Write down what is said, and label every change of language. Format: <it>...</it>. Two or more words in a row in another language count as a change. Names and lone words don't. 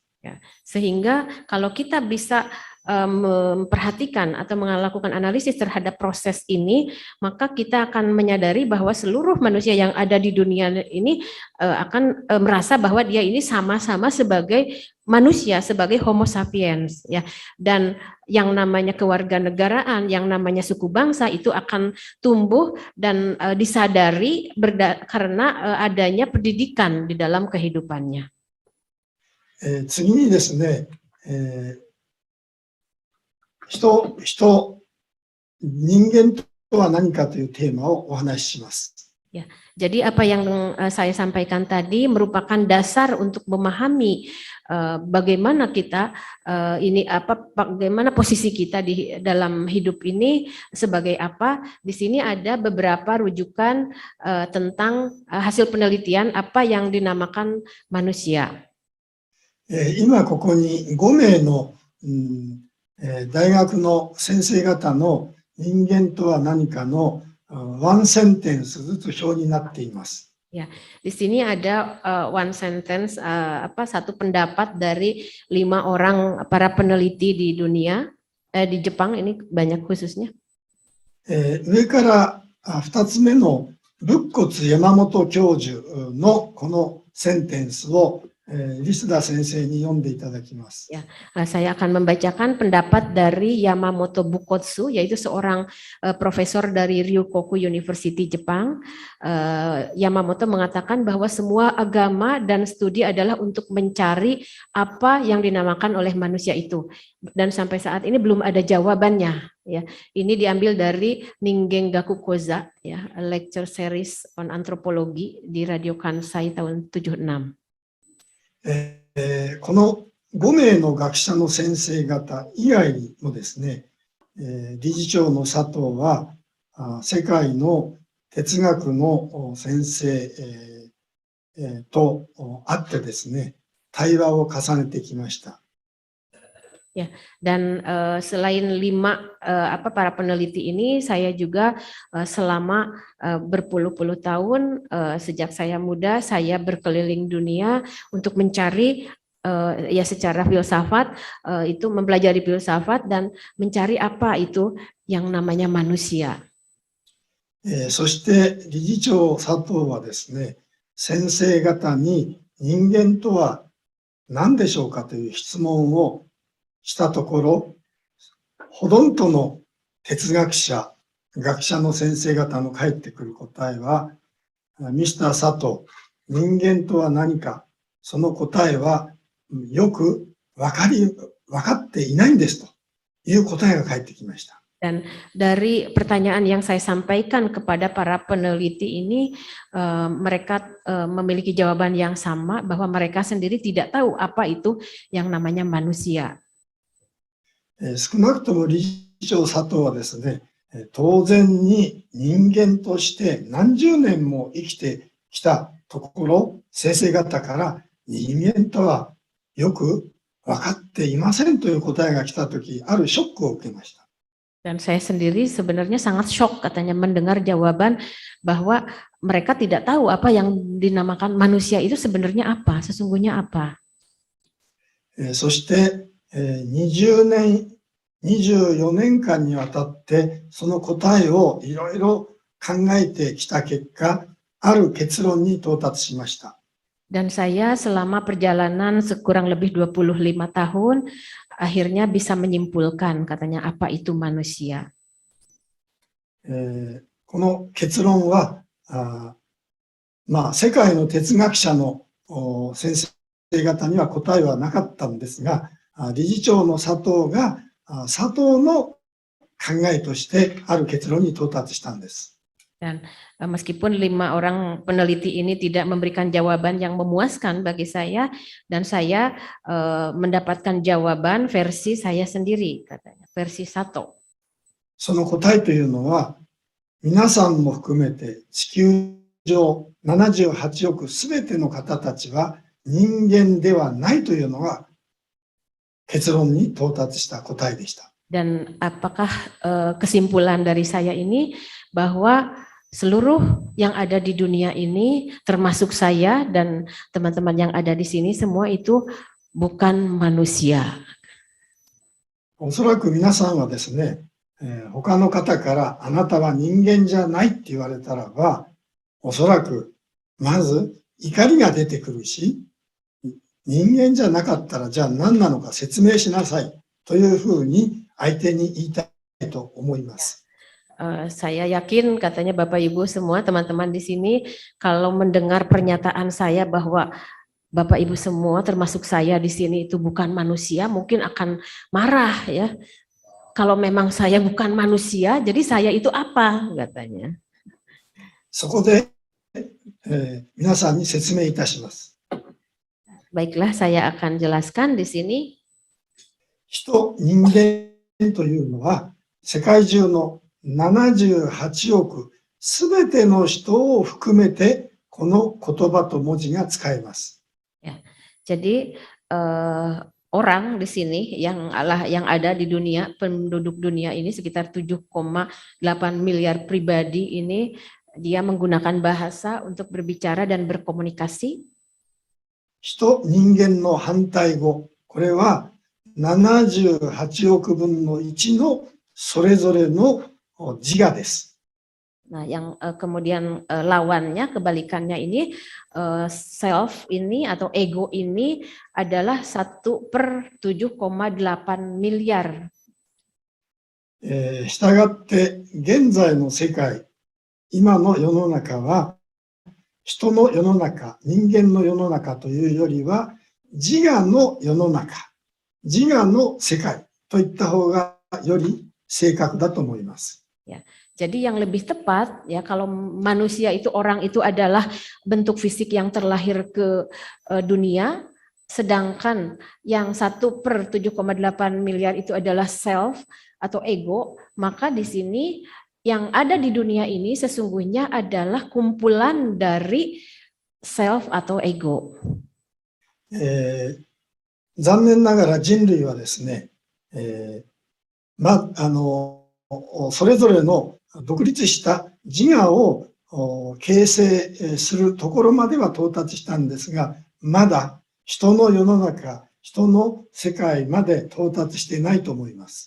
<id>Sehingga kalau kita bisa memperhatikan atau melakukan analisis terhadap proses ini, maka kita akan menyadari bahwa seluruh manusia yang ada di dunia ini akan merasa bahwa dia ini sama-sama sebagai manusia, sebagai Homo sapiens, ya. Dan yang namanya kewarganegaraan, yang namanya suku bangsa itu akan tumbuh dan disadari karena adanya pendidikan di dalam kehidupannya.</id> <ja>次にですね、人間とは何かというテーマをお話しします。</ja> <id>Ya, jadi apa yang saya sampaikan tadi merupakan dasar untuk memahami bagaimana kita bagaimana posisi kita di dalam hidup ini sebagai apa. Di sini ada beberapa rujukan tentang hasil penelitian apa yang dinamakan manusia.</id> <ja>今ここに5名の、大学の先生方の人間とは何かのワンセンテンスずつ表になっています。</ja> <id>Ya, di sini ada</id> <en>one sentence</en> <id>satu pendapat dari 5 orang para peneliti di dunia, di Jepang ini banyak khususnya.</id> <ja>上から2つ目の仏骨山本教授のこのセンテンスをリスダ先生に読んでいただきます。</ja> <id>Ya, saya akan membacakan pendapat dari Yamamoto Bukotsu, yaitu seorang profesor dari Ryukoku University Jepang. Yamamoto mengatakan bahwa semua agama dan studi adalah untuk mencari apa yang dinamakan oleh manusia itu. Dan sampai saat ini belum ada jawabannya. Ya, ini diambil dari Ningen Gaku Koza, ya,</id> <en>lecture series on anthropology</en> <id>di Radio Kansai tahun 76.</id> <ja>この5名の学者の先生方以外にもですね、理事長の佐藤は世界の哲学の先生と会ってですね、対話を重ねてきました。</ja> <id>Dan selain para peneliti ini, saya juga selama berpuluh-puluh tahun sejak saya muda, saya berkeliling dunia untuk mencari ya secara filsafat itu mempelajari filsafat dan mencari apa itu yang namanya manusia.</id> <ja>そして理事長佐藤はですね、先生方に人間とは何でしょうかという質問をしたところ、ほとんどの哲学者、学者の先生方の返ってくる答えは、ミスター佐藤、人間とは何か、その答えはよく分かっていないんですという答えが返ってきました。</ja> <id>Dan dari pertanyaan yang saya sampaikan kepada para peneliti ini, mereka memiliki jawaban yang sama bahwa mereka sendiri tidak tahu apa itu yang namanya manusia.</id> <ja>少なくとも理事長佐藤はですね、当然に人間として何十年も生きてきたところ、先生方から人間とはよく分かっていませんという答えが来たとき、あるショックを受けました。</ja> <id>Dan saya sendiri sebenarnya sangat shock katanya mendengar jawaban bahwa mereka tidak tahu apa yang dinamakan manusia itu sebenarnya apa, sesungguhnya apa.</id> <ja>そして24年間にわたってその答えをいろいろ考えてきた結果、ある結論に到達しました。</ja> <id>Dan saya selama perjalanan sekurang lebih 25 tahun, akhirnya bisa menyimpulkan katanya apa itu manusia.</id> <ja>この結論は、世界の哲学者の先生方には答えはなかったんですが、理事長の佐藤が佐藤の考えとしてある結論に到達したんです。</ja> <id>Dan meskipun 5 orang peneliti ini tidak memberikan jawaban yang memuaskan bagi saya, dan saya mendapatkan jawaban versi saya sendiri, katanya, versi Sato.</id> <ja>その答えというのは、皆さんも含めて地球上78億すべての方たちは人間ではないというのが結論に到達した答えでした。</ja> <id>Dan apakah kesimpulan dari saya ini bahwa seluruh yang ada di dunia ini, termasuk saya dan teman-teman yang ada di sini, semua itu bukan manusia.</id> <ja>おそらく皆さんはですね、他の方からあなたは人間じゃないって言われたらば、おそらくまず怒りが出てくるし、人間じゃなかったらじゃあ何なのか説明しなさいというふうに相手に言いたいと思います。</ja> <id>Saya yakin katanya Bapak Ibu semua teman-teman di sini kalau mendengar pernyataan saya bahwa Bapak Ibu semua termasuk saya di sini itu bukan manusia, mungkin akan marah ya. Kalau memang saya bukan manusia, jadi saya itu apa katanya.</id> <ja>そこで、皆さんに説明いたします。</ja> <id>Baiklah, saya akan jelaskan di sini.</id> <ja>人間というのは世界中の78億すべての人を含めてこの言葉と文字が使えます。</ja> <id>Ya, jadi orang di sini yang ada di dunia, penduduk dunia ini sekitar 7,8 miliar pribadi ini, dia menggunakan bahasa untuk berbicara dan berkomunikasi.</id> <ja>人間の反対語、これは78億分の1のそれぞれの自我です。</ja> <id>Nah, yang kemudian lawannya, kebalikannya ini self ini atau ego ini adalah 1/7,8 miliar.</id> <ja>したがって現在の世界、今の世の中は人の世の中、人間の世の中というよりは自我の世の中、自我の世界といった方がより正確だと思います。</ja> <id>Ya, jadi yang lebih tepat ya kalau manusia itu orang itu adalah bentuk fisik yang terlahir ke dunia, sedangkan yang 1/7,8 miliar itu adalah self atau ego, maka di sini yang ada di dunia ini sesungguhnya adalah kumpulan dari self atau ego.</id> <ja>残念ながら人類はですね、 それぞれの独立した自我を形成するところまでは到達したんですが、まだ人の世の中、人の世界まで到達してないと思います。</ja>